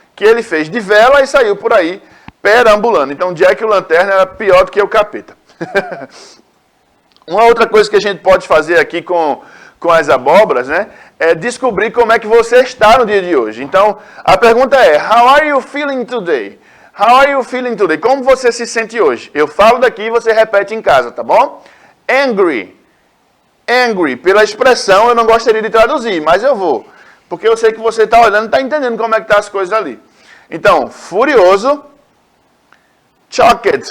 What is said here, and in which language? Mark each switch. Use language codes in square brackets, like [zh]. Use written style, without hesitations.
[pt] Que ele fez de vela e saiu por aí perambulando. Então, Jack o Lanterna era pior do que o capeta. Uma outra coisa que a gente pode fazer aqui com as abóboras, né? É descobrir como é que você está no dia de hoje. Então, a pergunta é, [en] how are you feeling today? How are you feeling today? [pt] Como você se sente hoje? Eu falo daqui e você repete em casa, tá bom? Angry. Angry. Pela expressão eu não gostaria de traduzir, mas eu vou. Porque eu sei que você está olhando e está entendendo como é que estão as coisas ali. Então, furioso. Shocked.